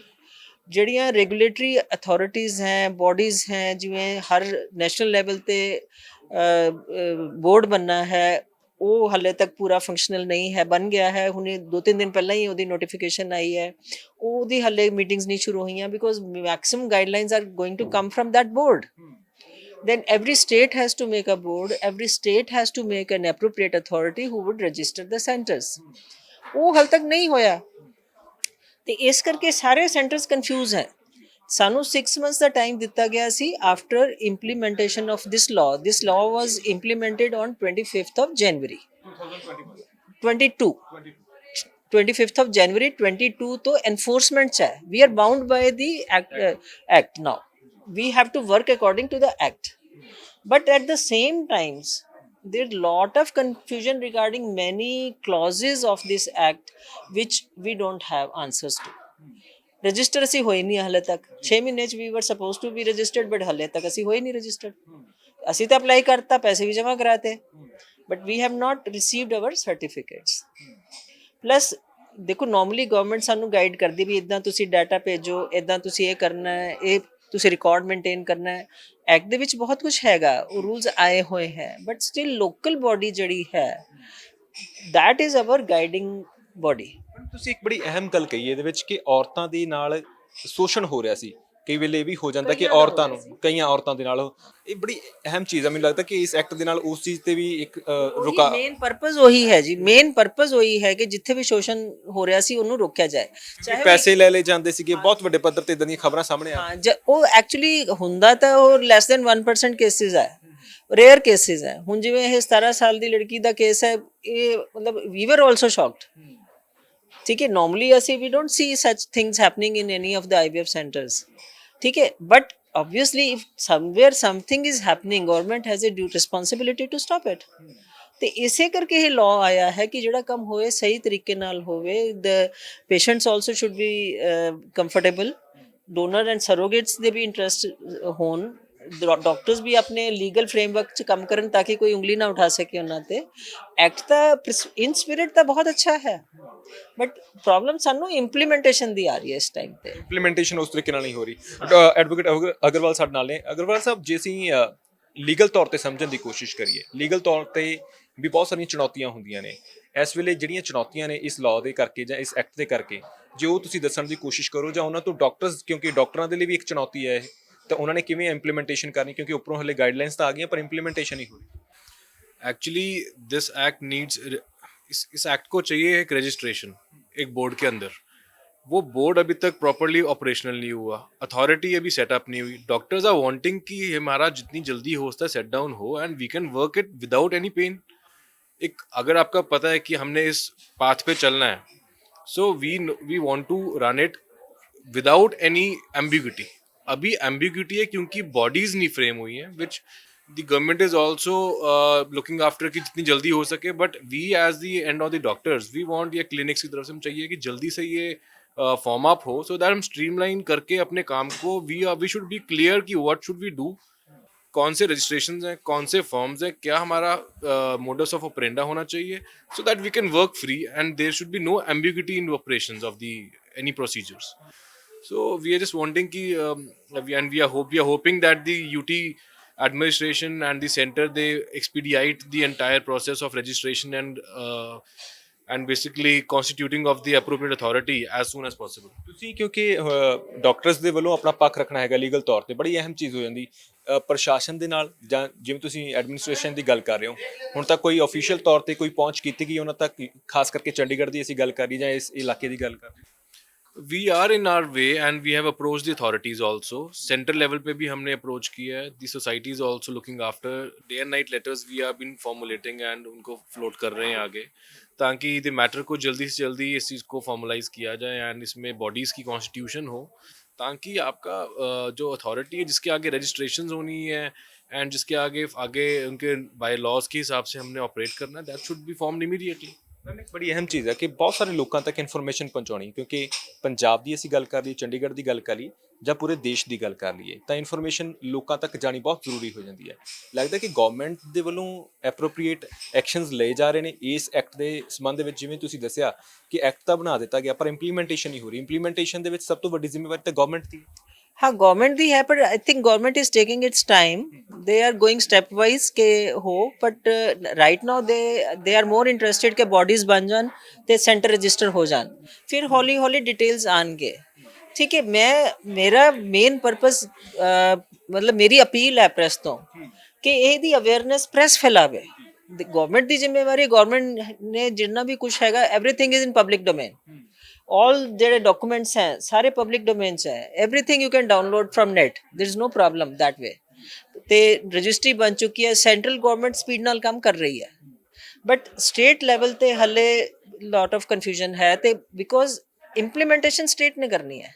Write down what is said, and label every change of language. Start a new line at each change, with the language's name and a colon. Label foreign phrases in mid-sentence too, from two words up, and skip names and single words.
Punjabi: ਜਿਹੜੀਆਂ
English: regulatory authorities
Punjabi: ਹੈ, ਬੋਡੀਜ਼ ਹੈ, ਜਿਵੇਂ ਹਰ
English: national level
Punjabi: ਤੇ ਬੋਰਡ ਬਣਨਾ ਹੈ, ਉਹ ਹਾਲੇ ਤੱਕ ਪੂਰਾ ਫੰਕਸ਼ਨਲ ਨਹੀਂ ਹੈ। ਬਣ ਗਿਆ ਹੈ ਹੁਣੇ 2-3 ਦਿਨ ਪਹਿਲਾਂ ਹੀ ਉਹਦੀ ਨੋਟੀਫਿਕੇਸ਼ਨ ਆਈ ਹੈ, ਉਹਦੀ ਹਾਲੇ ਮੀਟਿੰਗਸ ਨਹੀਂ ਸ਼ੁਰੂ ਹੋਈਆਂ
English: because maximum guidelines are going to come from that board. Then every state has to make a board, every state has to make an appropriate authority who would register the centers.
Punjabi: ਉਹ ਹਾਲੇ ਤੱਕ ਨਹੀਂ ਹੋਇਆ ਤੇ ਇਸ ਕਰਕੇ ਸਾਰੇ ਸੈਂਟਰਸ ਕਨਫਿਊਜ਼ ਹੈ। ਸਾਨੂੰ 6 months ਦਾ ਟਾਈਮ ਦਿੱਤਾ ਗਿਆ ਸੀ
English: after implementation of this law. this law was implemented on 25th of January 22।
Punjabi: 25th of January 22 ਤੋਂ enforcement ਚ ਹੈ।
English: We are bound by the act now. We have to work according to the act. But at the same times, there's a lot of confusion regarding many clauses of this act which we don't have answers to.
Punjabi: Register ਅਸੀਂ ਹੋਏ ਨਹੀਂ ਹਾਲੇ ਤੱਕ। 6 ਮਹੀਨੇ ਚ
English: we were supposed to be registered,
Punjabi: but ਹਾਲੇ ਤੱਕ ਅਸੀਂ ਹੋਏ ਨਹੀਂ registered. ਅਸੀਂ ਤਾਂ ਅਪਲਾਈ ਕਰਤਾ, ਪੈਸੇ ਵੀ ਜਮ੍ਹਾਂ ਕਰਾਤੇ,
English: but we have not received our certificates.
Punjabi: Plus ਦੇਖੋ ਨਾਰਮਲੀ ਗਵਰਨਮੈਂਟ ਸਾਨੂੰ ਗਾਈਡ ਕਰਦੀ ਵੀ ਇਦਾਂ ਤੁਸੀਂ ਡਾਟਾ ਭੇਜੋ, ਇਦਾਂ ਤੁਸੀਂ ਇਹ ਕਰਨਾ ਹੈ, ਇਹ ਤੁਸੀਂ
English: record maintain
Punjabi: ਕਰਨਾ ਹੈ। ਐਕਟ ਦੇ ਵਿੱਚ ਬਹੁਤ ਕੁਝ ਹੈਗਾ, ਉਹ ਰੂਲਸ ਆਏ ਹੋਏ ਹੈ,
English: but still local body
Punjabi: ਜਿਹੜੀ ਹੈ
English: that is our guiding body.
Punjabi: ਤੁਸੀਂ ਇੱਕ ਬੜੀ ਅਹਿਮ ਗੱਲ ਕਹੀ ਇਹਦੇ ਵਿੱਚ ਕਿ ਔਰਤਾਂ ਦੇ ਨਾਲ ਸ਼ੋਸ਼ਣ ਹੋ ਰਿਹਾ ਸੀ। ਕਈ ਵੇਲੇ ਇਹ ਵੀ ਹੋ ਜਾਂਦਾ ਕਿ ਔਰਤਾਂ ਨੂੰ, ਕਈਆਂ ਔਰਤਾਂ ਦੇ ਨਾਲ, ਇਹ ਬੜੀ ਅਹਿਮ ਚੀਜ਼ ਆ। ਮੈਨੂੰ ਲੱਗਦਾ ਕਿ ਇਸ ਐਕਟ ਦੇ ਨਾਲ ਉਸ ਚੀਜ਼ ਤੇ ਵੀ ਇੱਕ ਰੁਕਾ।
English: main purpose
Punjabi: ਉਹੀ ਹੈ ਜੀ,
English: main purpose
Punjabi: ਉਹੀ ਹੈ ਕਿ ਜਿੱਥੇ ਵੀ ਸ਼ੋਸ਼ਣ ਹੋ ਰਿਹਾ ਸੀ ਉਹਨੂੰ ਰੋਕਿਆ ਜਾਏ। ਚਾਹੇ ਪੈਸੇ ਲੈ ਲਏ ਜਾਂਦੇ ਸੀਗੇ, ਬਹੁਤ ਵੱਡੇ ਪੱਧਰ ਤੇ ਇਦਾਂ ਦੀਆਂ ਖਬਰਾਂ ਸਾਹਮਣੇ ਆ। ਹਾਂ, ਉਹ ਐਕਚੁਅਲੀ ਹੁੰਦਾ ਤਾਂ ਉਹ
English: less than 1% cases
Punjabi: ਹੈ,
English: rare cases
Punjabi: ਹੈ। ਹੁਣ ਜਿਵੇਂ ਇਹ 17 ਸਾਲ ਦੀ ਲੜਕੀ ਦਾ ਕੇਸ ਹੈ, ਇਹ ਮਤਲਬ
English: we were also shocked.
Punjabi: ਠੀਕ ਹੈ, ਨਾਰਮਲੀ ਅਸੀਂ ਵੀ
English: don't see such things happening in any of the IVF centers.
Punjabi: ਠੀਕ ਹੈ, ਬਟ
English: obviously if somewhere something is happening, government has a due responsibility to stop it.
Punjabi: ਤੇ ਇਸੇ ਕਰਕੇ ਇਹ ਲਾਅ ਆਇਆ ਹੈ ਕਿ ਜਿਹੜਾ ਕੰਮ ਹੋਏ ਸਹੀ ਤਰੀਕੇ ਨਾਲ ਹੋਵੇ।
English: the patients also should be comfortable, donor and surrogates
Punjabi: ਦੇ ਵੀ ਇੰਟਰਸਟ ਹੋਣ, ਡਾਕਟਰਸ ਵੀ ਆਪਣੇ
English: legal framework
Punjabi: ਚ ਕੰਮ ਕਰਨ ਤਾਂ ਕਿ ਕੋਈ ਉਂਗਲੀ ਨਾ ਉਠਾ ਸਕੇ ਉਹਨਾਂ ਤੇ। ਐਕਟ ਤਾਂ
English: in spirit
Punjabi: ਤਾਂ ਬਹੁਤ ਅੱਛਾ ਹੈ,
English: but problem
Punjabi: ਸਾਨੂੰ ਇੰਪਲੀਮੈਂਟੇਸ਼ਨ ਦੀ ਆ ਰਹੀ ਹੈ ਇਸ ਟਾਈਮ ਤੇ। ਇੰਪਲੀਮੈਂਟੇਸ਼ਨ ਉਸ ਤਰੀਕੇ ਨਾਲ ਨਹੀਂ ਹੋ ਰਹੀ। ਐਡਵੋਕੇਟ ਅਗਰਵਾਲ ਸਾਡੇ ਨਾਲ ਨੇ। ਅਗਰਵਾਲ ਸਾਹਿਬ, ਜੇ ਅਸੀਂ ਲੀਗਲ ਤੌਰ ਤੇ ਸਮਝਣ ਦੀ ਕੋਸ਼ਿਸ਼ ਕਰੀਏ, ਲੀਗਲ ਤੌਰ ਤੇ ਵੀ ਬਹੁਤ ਸਾਰੀਆਂ ਚੁਣੌਤੀਆਂ ਹੁੰਦੀਆਂ ਨੇ। ਇਸ ਵੇਲੇ ਜਿਹੜੀਆਂ ਚੁਣੌਤੀਆਂ ਨੇ ਇਸ ਲਾਅ ਦੇ ਕਰਕੇ ਜਾਂ ਇਸ ਐਕਟ ਦੇ ਕਰਕੇ, ਜੇ ਉਹ ਤੁਸੀਂ ਦੱਸਣ ਦੀ ਕੋਸ਼ਿਸ਼ ਕਰੋ ਜਾਂ ਉਹਨਾਂ ਤੋਂ ਡਾਕਟਰਸ, ਕਿਉਂਕਿ ਡਾਕਟਰਾਂ ਦੇ ਲਈ ਵੀ ਇੱਕ ਚੁਣੌਤੀ ਹੈ ਇਹ, ਤਾਂ ਉਹਨਾਂ ਨੇ ਕਿਵੇਂ ਇੰਪਲੀਮੈਂਟੇਸ਼ਨ ਕਰਨੀ, ਕਿਉਂਕਿ ਉੱਪਰੋਂ ਹਲੇ ਗਾਈਡਲਾਈਨਸ ਤਾਂ ਆ ਗਈਆਂ ਪਰ ਇੰਪਲੀਮੈਂਟੇਸ਼ਨ ਨਹੀਂ ਹੋ ਰਹੀ।
English: actually this act needs,
Hindi: इस एक्ट को चाहिए एक रजिस्ट्रेशन एक बोर्ड के अंदर। वो बोर्ड अभी तक
English: properly operational
Hindi: नहीं हुआ, अथॉरिटी अभी सेटअप नहीं हुई।
English: doctors are wanting
Hindi: कि हमारा जितनी जल्दी हो सकता है
English: set down हो and we can work it without any pain।
Hindi: एक अगर आपका पता है कि हमने इस पाथ पे चलना है,
English: so we want to run it without any ambiguity.
Hindi: अभी एम्बिग्यूटी है क्योंकि बॉडीज नहीं फ्रेम हुई हैं,
English: which the government is also looking after
Hindi: कि जितनी जल्दी हो सके।
English: but we as the end of the doctors we want,
Hindi: या क्लिनिक्स की तरफ से हम चाहिए कि जल्दी से ये
English: form up
Hindi: हो,
English: so that
Hindi: हम स्ट्रीमलाइन करके अपने काम को
English: we should be clear कि what should we do,
Hindi: कौन से रजिस्ट्रेशन हैं, कौन से फॉर्म्स हैं, क्या हमारा
English: modus of operanda
Hindi: होना चाहिए,
English: so that we can work free and there should be no ambiguity in operations of the any procedures. So we are just wanting ki we are hoping that the UT administration and the center, they expedite the entire process of registration and basically constituting of the appropriate authority as soon as possible.
Punjabi: ਤੁਸੀਂ ਕਿਉਂਕਿ ਡਾਕਟਰਸ ਦੇ ਵੱਲੋਂ ਆਪਣਾ ਪੱਖ ਰੱਖਣਾ ਹੈਗਾ ਲੀਗਲ ਤੌਰ ਤੇ, ਬੜੀ ਅਹਿਮ ਚੀਜ਼ ਹੋ ਜਾਂਦੀ। ਪ੍ਰਸ਼ਾਸਨ ਦੇ ਨਾਲ ਜਾਂ ਜਿਵੇਂ ਤੁਸੀਂ ਐਡਮਿਨਿਸਟ੍ਰੇਸ਼ਨ ਦੀ ਗੱਲ ਕਰ ਰਹੇ ਹੋ, ਹੁਣ ਤੱਕ ਕੋਈ ਅਫੀਸ਼ੀਅਲ ਤੌਰ ਤੇ ਕੋਈ ਪਹੁੰਚ ਕੀਤੀ ਗਈ ਉਹਨਾਂ ਤੱਕ, ਖਾਸ ਕਰਕੇ ਚੰਡੀਗੜ੍ਹ ਦੀ ਅਸੀਂ ਗੱਲ ਕਰ ਰਹੀ ਜਾਂ ਇਸ ਇਲਾਕੇ ਦੀ ਗੱਲ ਕਰ ਰਹੇ?
English: We are in our way and we have approached the authorities also. Central level
Hindi: पे भी हमने approach किया है.
English: The society is also looking after. Day and night letters we have been formulating
Hindi: and उनको float कर रहे हैं आगे, ताकि
English: the matter
Hindi: को जल्दी से जल्दी इस चीज़ को formalize किया जाए and इसमें bodies की constitution हो, ताकि आपका जो अथॉरिटी है जिसके आगे रजिस्ट्रेशन होनी है एंड जिसके आगे आगे उनके
English: bye laws
Hindi: के हिसाब से हमने ऑपरेट करना है,
English: that should be formed immediately.
Punjabi: ਮੈਮ ਇੱਕ ਬੜੀ ਅਹਿਮ ਚੀਜ਼ ਹੈ ਕਿ ਬਹੁਤ ਸਾਰੇ ਲੋਕਾਂ ਤੱਕ ਇਨਫੋਰਮੇਸ਼ਨ ਪਹੁੰਚਾਉਣੀ, ਕਿਉਂਕਿ ਪੰਜਾਬ ਦੀ ਅਸੀਂ ਗੱਲ ਕਰ ਲਈਏ, ਚੰਡੀਗੜ੍ਹ ਦੀ ਗੱਲ ਕਰ ਲਈਏ ਜਾਂ ਪੂਰੇ ਦੇਸ਼ ਦੀ ਗੱਲ ਕਰ ਲਈਏ, ਤਾਂ ਇਨਫੋਰਮੇਸ਼ਨ ਲੋਕਾਂ ਤੱਕ ਜਾਣੀ ਬਹੁਤ ਜ਼ਰੂਰੀ ਹੋ ਜਾਂਦੀ ਹੈ। ਲੱਗਦਾ ਕਿ ਗਵਰਨਮੈਂਟ ਦੇ ਵੱਲੋਂ
English: appropriate actions
Punjabi: ਲਏ ਜਾ ਰਹੇ ਨੇ ਇਸ ਐਕਟ ਦੇ ਸੰਬੰਧ ਵਿੱਚ? ਜਿਵੇਂ ਤੁਸੀਂ ਦੱਸਿਆ ਕਿ ਐਕਟ ਤਾਂ ਬਣਾ ਦਿੱਤਾ ਗਿਆ ਪਰ ਇੰਪਲੀਮੈਂਟੇਸ਼ਨ ਨਹੀਂ ਹੋ ਰਹੀ। ਇੰਪਲੀਮੈਂਟੇਸ਼ਨ ਦੇ ਵਿੱਚ ਸਭ ਤੋਂ ਵੱਡੀ ਜ਼ਿੰਮੇਵਾਰੀ ਤਾਂ ਗਵਰਨਮੈਂਟ ਦੀ ਹੈ।
Hindi: हाँ,
Punjabi: ਗਵਰਨਮੈਂਟ ਦੀ ਹੈ,
English: पर I think government is taking its time. they are going step wise
Punjabi: ਕੇ ਹੋ,
English: but right now they are more interested
Punjabi: ਕੇ ਬੌਡੀਜ਼ ਬਣ ਜਾਣ ਤੇ ਸੈਂਟਰ ਰਜਿਸਟਰ ਹੋ ਜਾਣ, ਫਿਰ ਹੌਲੀ ਹੌਲੀ ਡਿਟੇਲਸ ਆਣਗੇ।
Hindi: ठीक है, मैं मेरा
English: main purpose
Hindi: मतलब मेरी अपील है प्रेस तो कि
Punjabi: ਇਹਦੀ ਅਵੇਅਰਨੈਸ ਪ੍ਰੈਸ ਫੈਲਾਵੇ। ਗਵਰਨਮੈਂਟ ਦੀ ਜ਼ਿੰਮੇਵਾਰੀ, ਗਵਰਨਮੈਂਟ ਨੇ ਜਿੰਨਾ ਵੀ ਕੁਝ ਹੈਗਾ
English: everything is in public domain.
Punjabi: all ਜਿਹੜੇ ਡਾਕੂਮੈਂਟਸ ਹੈ ਸਾਰੇ
English: public domain
Punjabi: 'ਚ ਹੈ।
English: everything you can download from net, there is no problem that way.
Punjabi: ਤੇ ਰਜਿਸਟਰੀ ਬਣ ਚੁੱਕੀ ਹੈ,
English: central government
Punjabi: ਸਪੀਡ ਨਾਲ ਕੰਮ ਕਰ ਰਹੀ ਹੈ,
English: but state level
Punjabi: ਤੇ ਹਲੇ
English: lot of confusion
Punjabi: ਹੈ ਤੇ
English: because implementation
Punjabi: ਸਟੇਟ ਨੇ ਕਰਨੀ ਹੈ।